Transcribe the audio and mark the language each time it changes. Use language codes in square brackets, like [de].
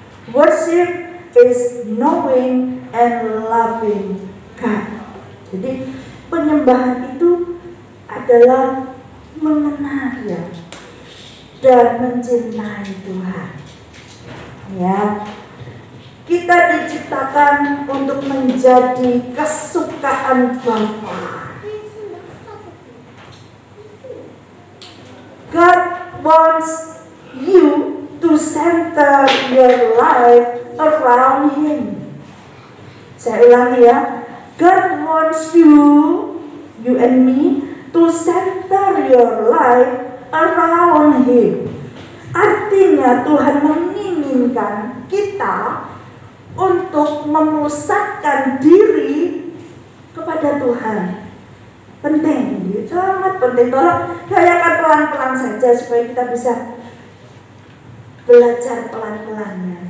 [en] Worship is knowing and loving God. [id] Jadi penyembahan itu adalah mengenal Dia dan mencintai Tuhan. Ya. Kita diciptakan untuk menjadi kesukaan Bapa. [en] God wants you to center your life around Him. [id] Saya ulangi ya. [en] God wants you and me, to center your life around Him. [id] Artinya Tuhan menginginkan kita untuk memusatkan diri kepada Tuhan. Penting, sangat penting. Tolong kayakan pelan-pelan saja supaya kita bisa belajar pelan-pelannya.